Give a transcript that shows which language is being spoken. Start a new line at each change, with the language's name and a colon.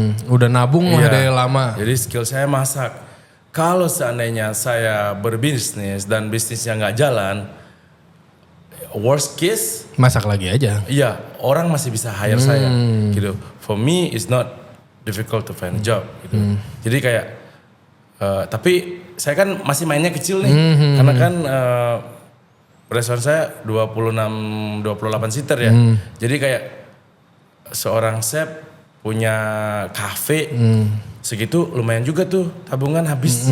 Indonesian: Udah nabung lah dari lama. Jadi skill saya masak. Kalau seandainya saya berbisnis dan bisnisnya nggak jalan,
English: worst case
Indonesian: masak lagi aja. Iya, orang masih bisa hire saya. Gitu.
English: For me, it's not difficult to find a job.
Indonesian: Gitu. Jadi kayak, tapi saya kan masih mainnya kecil nih, karena kan restoran saya 28 seater ya. Jadi kayak seorang chef punya kafe segitu lumayan juga tuh tabungan habis.